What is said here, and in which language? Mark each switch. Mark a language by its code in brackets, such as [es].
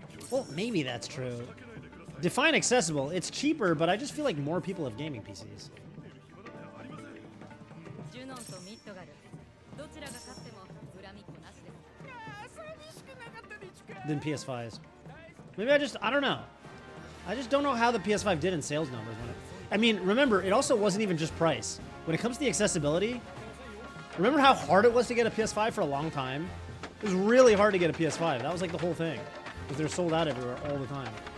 [en] Well, maybe that's true. Define accessible. It's cheaper, but I just feel like more people have gaming PCs. [ja] Junon とミッドガル、どちらが勝っても恨みっこなしです。 [en] Than PS5s. Maybe I don't know. I just don't know how the PS5 did in sales numbers. I mean, remember, it also wasn't even just price. When it comes to the accessibility, remember how hard it was to get a PS5 for a long time? It was really hard to get a PS5. That was like the whole thing. Because they're sold out everywhere all the time.